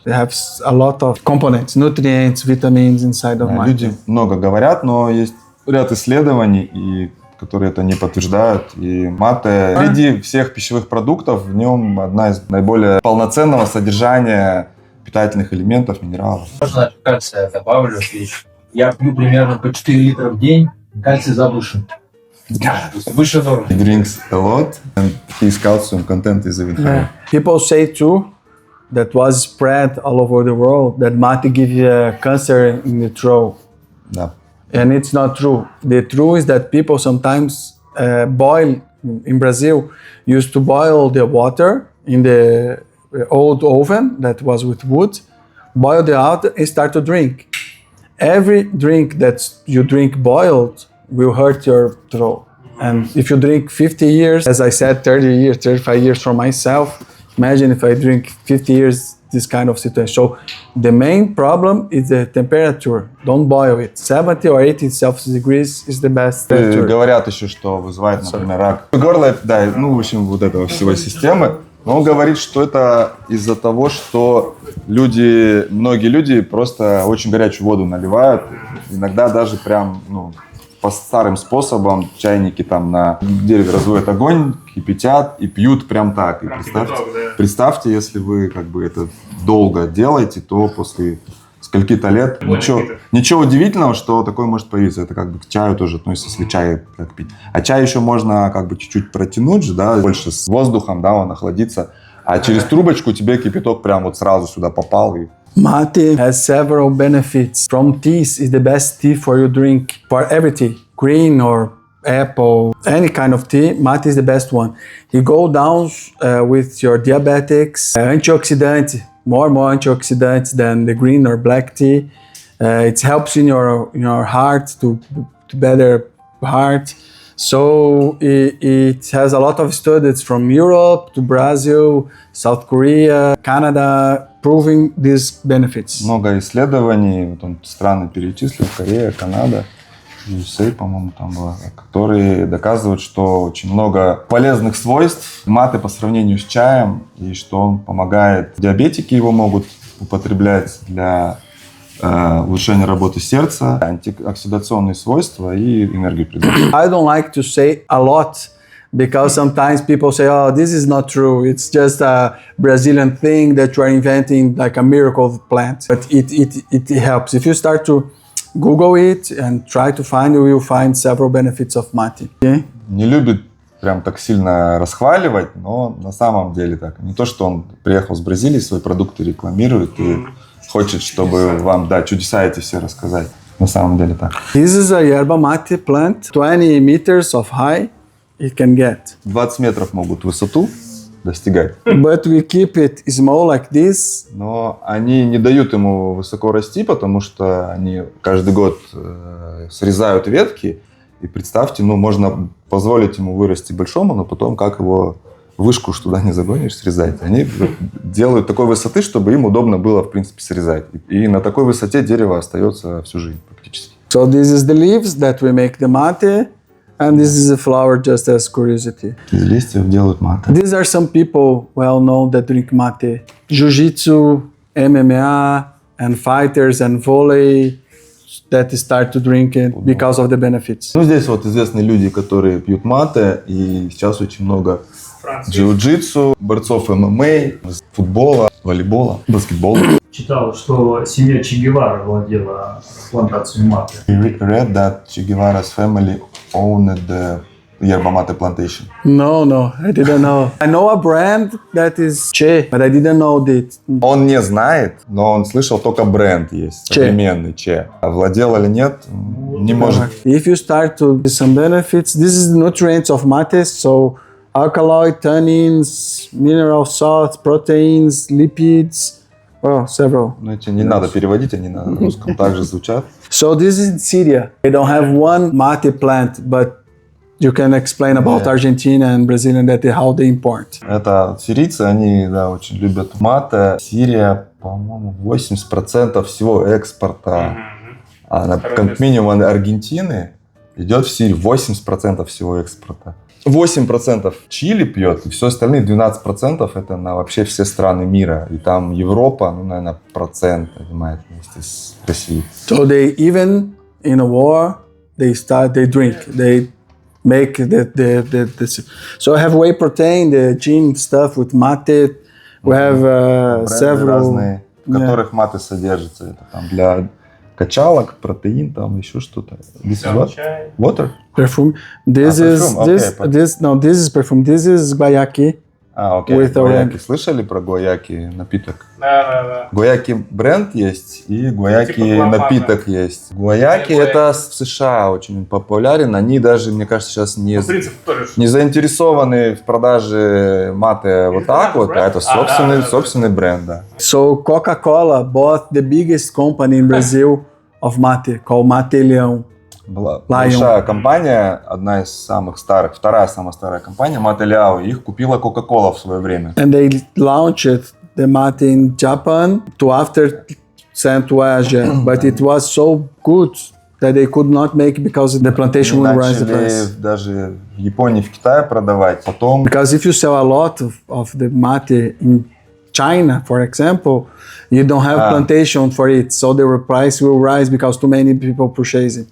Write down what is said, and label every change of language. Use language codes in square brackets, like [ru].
[en] It has a lot of components, nutrients, vitamins inside of mate. [ru] Люди много говорят, но есть ряд исследований, которые это не подтверждают. И мате среди всех пищевых продуктов в нем одна из наиболее полноценного содержания питательных элементов, минералов. Можно кальция добавлю. Я пью примерно по 4 литра в день, кальций завышен. Выше нормы. [en] He drinks a lot and his calcium content is even higher. People say too, that was spread all over the world, that mate gives you cancer in the throat. [ru] Да. [en] And it's not true. The truth is that people sometimes boil, in Brazil, used to boil the water in the old oven that was with wood, boil the water and start to drink. Every drink that you drink boiled will hurt your throat. And if you drink 50 years, as I said, 30 years, 35 years for myself, imagine if I drink 50 years this kind of situation. So the main problem is the temperature. Don't boil it. 70 or 80 Celsius degrees is the best temperature. [ru] Говорят еще, что вызывает, например, рак горла, да, ну, в общем, вот этого всего системы. Но он говорит, что это из-за того, что многие люди просто очень горячую воду наливают. Иногда даже прям, по старым способам чайники там на дереве разводят огонь, кипятят и пьют прям так. И представьте, если вы как бы это долго делаете, то после скольки-то лет ничего удивительного, что такое может появиться. Это как бы к чаю тоже относится, если чай как пить. А чай еще можно как бы чуть-чуть протянуть же, да, больше с воздухом, да, он охладится. А через трубочку тебе кипяток прям вот сразу сюда попал и... [en] Mate has several benefits. From teas is the best tea for you drink for every tea, green or apple, any kind of tea. Mate is the best one. You go down with your diabetics, antioxidant, more antioxidants than the green or black tea. It helps in your heart to better heart. So it has a lot of studies from Europe to Brazil, South Korea, Canada, proving these benefits. Много исследований, вот он страны перечислил, Корея, Канада, USA, по-моему, там было, которые доказывают, что очень много полезных свойств мате по сравнению с чаем, и что он помогает. Диабетики его могут употреблять для улучшения работы сердца, антиоксидационные свойства и энергию придает. I don't like to say a lot because sometimes people say, oh, this is not true. It's just a Brazilian thing that you are inventing, like a miracle plant. But it helps. If you start to Google it and try to find, you will find several benefits of mate. Okay? [ru] Не любит прям так сильно расхваливать, но на самом деле так. Не то, что он приехал с Бразилии, свои продукты рекламирует и хочет, чтобы вам, да, чудеса эти все рассказать. На самом деле так. [en] This is a yerba mate plant, 20 meters of high it can get. [ru] 20 метров могут высоту достигать. [en] But we keep it small like this. [ru] Но они не дают ему высоко расти, потому что они каждый год срезают ветки. И представьте, можно позволить ему вырасти большому, но потом как его вышку ж туда не загонишь, срезать. Они делают такой высоты, чтобы им удобно было, в принципе, срезать. И на такой высоте дерево остается всю жизнь практически. [en] So this is the leaves that we make the mate, and this is the flower just as curiosity. [ru] Из листьев делают мате. [en] These are some people well known that drink mate. Jiu-jitsu, MMA, and fighters and volley that start to drink it because of the benefits. [ru] Здесь вот известные люди, которые пьют мате, и сейчас очень много джиу-джитсу, борцов ММА, футбола, волейбола, баскетбола. Читал, что семья Че Гевара владела плантацией маты. [en] I read that Che Guevara's family owned the yerba mate plantation. No, I didn't know. I know a brand that is Che, but I didn't know that. [ru] Он не знает, но он слышал, только бренд есть, современный Че. А владел или нет, не может. [en] If you start to see some benefits, this is the nutrients of mate, so alkaloid, tannins, mineral salts, proteins, lipids, several. [ru] Эти не надо переводить, они на русском также звучат. [en] So this is in Syria. They don't have one mate plant, but you can explain about Argentina and Brazil and that how they import. [ru] Это сирийцы, они, да, очень любят мате. Сирия, по-моему, 80% всего экспорта, как минимум Аргентины, идет в Сирию. 80% всего экспорта. 8% Чили пьет, и все остальные 12% это на вообще все страны мира. И там Европа, наверное, процент занимает вместе с Россией. [en] So they even in a war, they drink, they make the so I have whey protein, the gene stuff with mate. We have several [ru] разные, в которых мате содержится. Это там для качалок, протеин, там еще что-то. [en] This is what? Water? Perfume. This is perfume. This is guayaki. [ru] Окей. Гуаяки. Слышали про гуаяки напиток? Да. Гуаяки бренд есть и гуаяки напиток есть. Гуаяки это в США очень популярен. Они даже, мне кажется, сейчас не заинтересованы в продаже мате вот так вот, а это собственный бренд. Да. [en] So Coca-Cola bought the biggest company in Brazil of mate called Mate Leão. [ru] Была большая компания, одна из самых старых, вторая самая старая компания, Мате Leão, их купила Coca-Cola в свое время. [en] And they launched the mate in Japan to after sent to Asia, but it was so good that they could not make because the plantation will rise the price. [ru] Даже в Японии, в Китае продавать. Потом. [en] Because if you sell a lot of the mate in China, for example, you don't have plantation for it, so the price will rise because too many people purchase it.